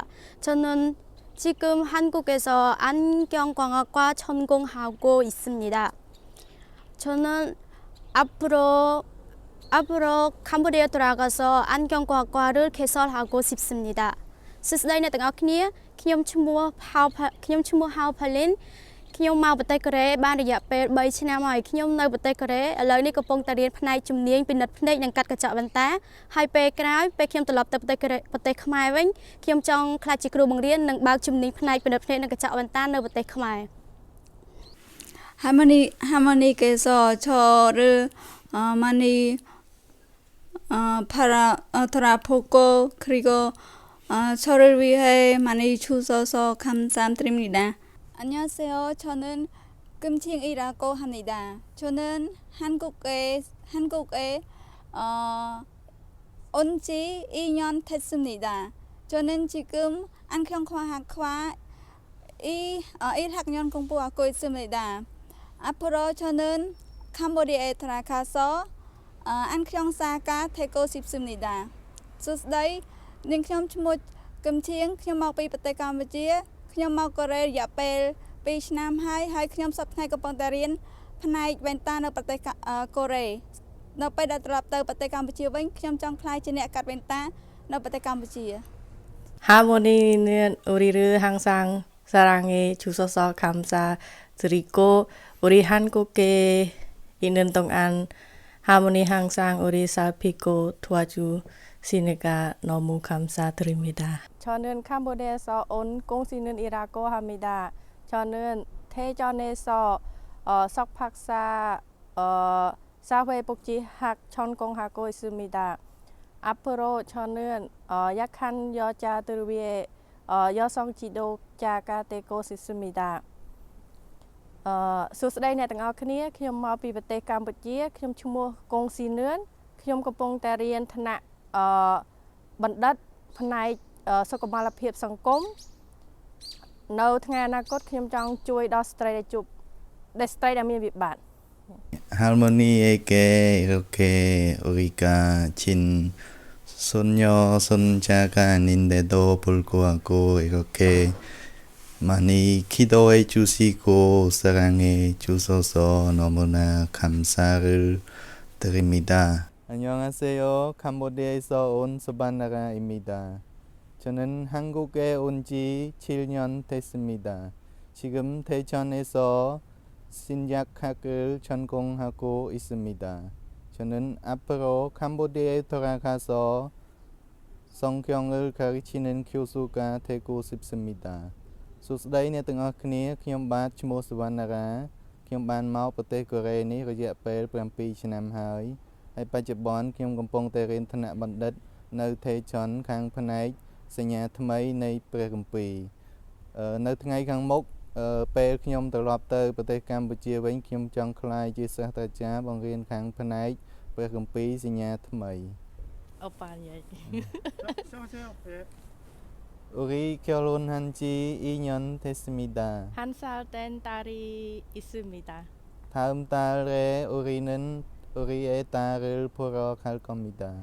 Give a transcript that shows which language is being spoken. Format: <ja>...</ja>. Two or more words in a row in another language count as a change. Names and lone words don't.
<ko>저는 지금 한국에서 안경광학과 전공하고 있습니다. 저는 앞으로 캄보디아 돌아가서 안경광학과를 개설하고 싶습니다.</ko> <km>스스다이 អ្នកទាំងអស់គ្នាខ្ញុំឈ្មោះហៅផាលីនខ្ញុំមកប្រទេសកូរ៉េបានរយៈពេល3ឆ្នាំហើយខ្ញុំនៅប្រទេសកូរ៉េឥឡូវនេះកំពុងតែរៀនផ្នែកជំនាញពិនិត្យភ្នែកនិងកាត់កញ្ចក់វ៉ែនតាហើយពេលក្រោយពេលខ្ញុំត្រឡប់ទៅប្រទេសខ្មែរវិញខ្ញុំចង់ក្លាយជាគ្រូបង្រៀននិងបើកជំនាញផ្នែកពិនិត្យភ្នែកនិងកញ្ចក់វ៉ែនតានៅប្រទេសខ្មែរ</km> <ko>할머니께서 저를 많이 돌아보고 그리고 저를 위해 많이 주셔서 감사드립니다. 안녕하세요. 저는 금칭이라고 합니다. 저는 한국에 온 지 2년 됐습니다. 저는 지금 안경광학과 1학년 공부하고 있습니다. 앞으로 저는 캄보디아에 들어가서 안경사가 되고 싶습니다.</ko> <km>수스다이 님 ឈ្មោះ 금칭 ខ្ញុំមកពីប្រទេសកម្ពុជាខ្ញុំមកកូរ៉េរយៈពេល2ឆ្នាំហើយខ្ញុំសប្តាហ៍កំពុងតែរៀនផ្នែកវ៉ែនតានៅប្រទេសកូរ៉េនៅពេលដែលត្រឡប់ទៅប្រទេសកម្ពុជាវិញខ្ញុំចង់ក្លាយជាអ្នកកាត់វ៉ែនតានៅប្រទេសកម្ពុជា</km> <ko>할머니는 우리를 항상 사랑해 주셔서 감사드리고 우리 한국에 있는 동안 할머니 항상 우리 살피고 도와주시니까 너무 감사드립니다. 저는 캄보디아에서 온 공신은이라고 합니다. 저는 대전에서 석박사 사회복지학 전공하고 있습니다. 앞으로 저는 약한 여자들 위해 여성 지도자가 되고 싶습니다.</ko> <km>សួស្តី អ្នកទាំងអស់គ្នា ខ្ញុំមកពីប្រទេសកម្ពុជា ខ្ញុំឈ្មោះកុងស៊ីនឿន ខ្ញុំកំពុងតែរៀនថ្នាក់បណ្ឌិតផ្នែកសុខុមាលភាពសង្គម នៅថ្ងៃអនាគតខ្ញុំចង់ជួយដល់ស្ត្រីដែលមានវិបត្តិ</km> <ko>할머니에게 이렇게 우리가 진 손녀 손자가 아닌데도 불구하고 이렇게 많이 기도해 주시고 사랑해 주셔서 너무나 감사를 드립니다. 안녕하세요. 캄보디아에서 온 수바나라입니다. 저는 한국에 온 지 7년 됐습니다. 지금 대전에서 신약학을 전공하고 있습니다. 저는 앞으로 캄보디아에 돌아가서 성경을 가르치는 교수가 되고 싶습니다.</ko> <km>សួស្តីអ្នកទាំងអស់គ្នា ខ្ញុំបាទឈ្មោះសវណ្ណារា ខ្ញុំបានមកប្រទេសកូរ៉េនេះរយៈពេល 7 ឆ្នាំហើយ ហើយបច្ចុប្បន្នខ្ញុំកំពុងតែរៀនថ្នាក់បណ្ឌិតនៅថេជន់ខាងផ្នែកសញ្ញាថ្មីនៃព្រះគម្ពីរ នៅថ្ងៃខាងមុខ ពេលខ្ញុំត្រឡប់ទៅប្រទេសកម្ពុជាវិញ ខ្ញុំចង់ក្លាយជាសាស្ត្រាចារ្យបង្រៀនខាងផ្នែកព្រះគម្ពីរសញ្ញាថ្មី</km> <ko>오빠 이야기. 우리 결혼한 지 2년 됐습니다. 한 살 된 딸이 있습니다. 다음 달에 우리는 우리의 딸을 보러 갈 겁니다.</ko>